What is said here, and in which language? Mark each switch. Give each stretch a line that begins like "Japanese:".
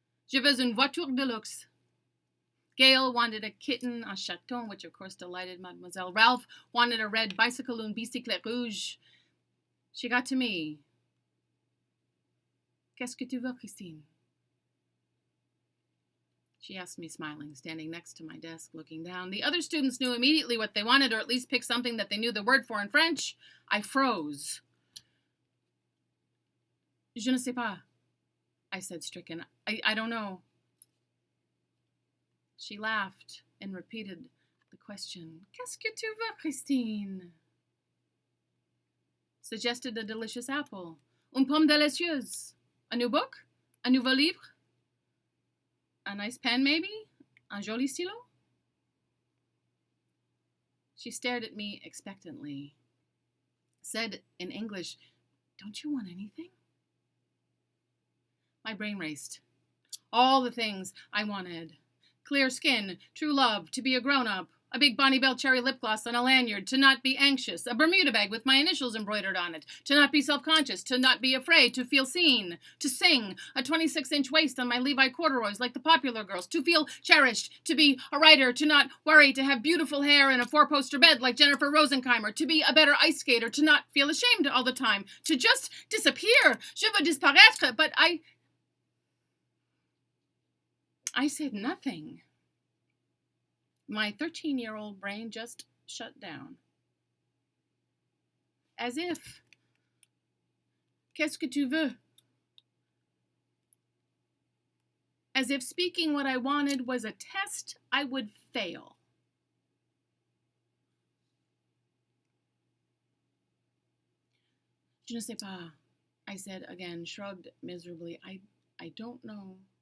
French: Je veux une voiture de luxe.
English: Gail wanted a kitten,
French: un chaton,
English: which of course delighted Mademoiselle. Ralph wanted a red bicycle,
French: une bicyclette rouge.
English: She got to me.
French: Qu'est-ce que tu veux, Christine?
English: She asked me, smiling, standing next to my desk, looking down. The other students knew immediately what they wanted, or at least picked something that they knew the word for in French. I froze.
French: Je ne sais pas,
English: I said, stricken. I don't know. She laughed and repeated the question.
French: Qu'est-ce que tu veux, Christine?
English: Suggested a delicious apple.
French: Une pomme délicieuse.
English: A new book?
French: A nouveau livre?
English: A nice pen, maybe?
French: Un joli stylo?
English: She stared at me expectantly. Said in English, don't you want anything? My brain raced. All the things I wanted. Clear skin, true love, to be a grown-up, a big Bonnie Bell cherry lip gloss and a lanyard, to not be anxious, a Bermuda bag with my initials embroidered on it, to not be self-conscious, to not be afraid, to feel seen, to sing, a 26-inch waist on my Levi corduroys like the popular girls, to feel cherished, to be a writer, to not worry, to have beautiful hair in a four-poster bed like Jennifer Rosenheimer, to be a better ice skater, to not feel ashamed all the time, to just disappear.
French: Je veux disparaître,
English: but I said nothing. My 13-year-old brain just shut down. As if,
French: qu'est-ce que tu veux?
English: As if speaking what I wanted was a test I would fail.
French: Je ne sais pas,
English: I said again, shrugged miserably. I don't know.